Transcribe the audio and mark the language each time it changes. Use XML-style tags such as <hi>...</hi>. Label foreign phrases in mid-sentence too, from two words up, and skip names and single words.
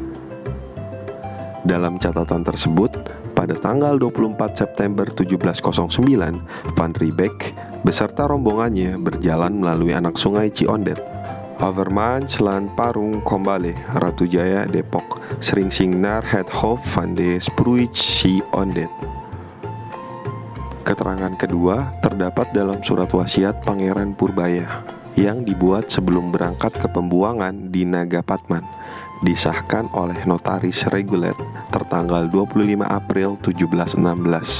<id>Dalam catatan tersebut, pada tanggal 24 September 1709, Van Riebeeck beserta rombongannya berjalan melalui anak sungai Ciondet, Overmansland Parung Kombale, Ratu Jaya, Depok, Sringsing</id> <nl>naar het Hof van de Spruit</nl> <id>Ciondet. Keterangan kedua terdapat dalam surat wasiat Pangeran Purbaya yang dibuat sebelum berangkat ke pembuangan di Nagapatman, disahkan oleh notaris reguler tertanggal 25 April 1716.</id>